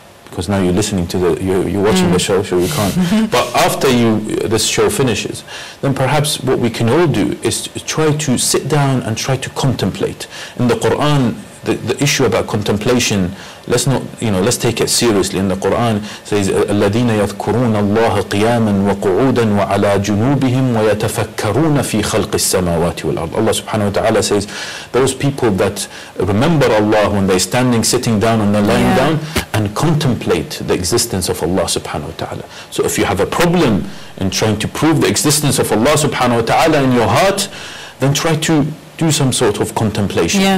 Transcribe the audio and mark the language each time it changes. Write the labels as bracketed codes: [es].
[en] because now you're listening to you're watching the show, so you can't. But after this show finishes, then perhaps what we can all do is to try to sit down and try to contemplate. In the Quran, the issue about contemplation, let's take it seriously. In the Quran, it says, [ar] الَّذِينَ يَذْكُرُونَ اللَّهَ قِيَامًا وَقُعُودًا وَعَلَى جُنُوبِهِمْ وَيَتَفَكَّرُونَ فِي خَلْقِ السَّمَاوَاتِ وَالْأَرْضِ. [en] Allah subhanahu wa ta'ala says, those people that remember Allah when they're standing, sitting down, and they're lying down, and contemplate the existence of Allah subhanahu wa ta'ala. So if you have a problem in trying to prove the existence of Allah subhanahu wa ta'ala in your heart, then try to do some sort of contemplation.